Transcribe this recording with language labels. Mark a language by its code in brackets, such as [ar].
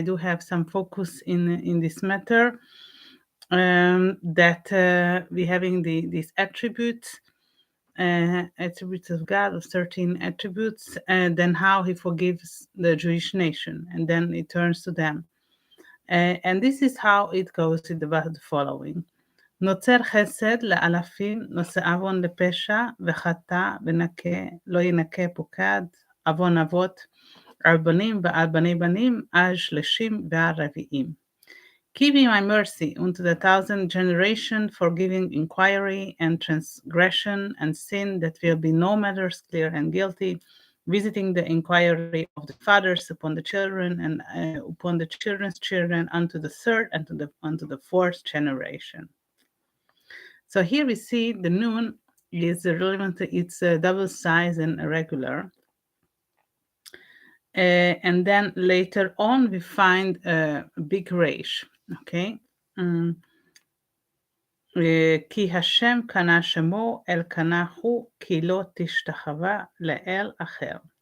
[en] do have some focus in this matter, that we're having these attributes of God, of 13 attributes, and then how he forgives the Jewish nation, and then it turns to them. And this is how it goes with the following. [he] נוצר חסד לאלפים, נושא עוון לפשע, וחטא ונקה, לא ינקה פוקד, עוון אבות, על בנים ועל בני בנים, על שלשים ועל רביעים. [en] Give me my mercy unto the 1,000 generation, forgiving inquiry and transgression and sin, that will be no matters clear and guilty, visiting the inquiry of the fathers upon the children and upon the children's children unto the third and unto the fourth generation. So here we see the nun is relevant. It's a double size and irregular. And then later on we find a big resh. Okay. [he] כי השם קנה שמו, אל קנה הוא, כי לא תשתחווה לאל אחר.